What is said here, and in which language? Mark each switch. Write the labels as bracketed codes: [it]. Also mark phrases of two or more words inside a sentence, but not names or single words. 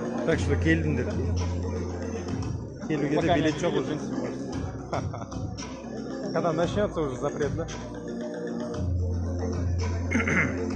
[ru] Так что [kk] келдіңдер. Келуге де билет жоқ уже. [ru] Когда начнется уже запрет, да?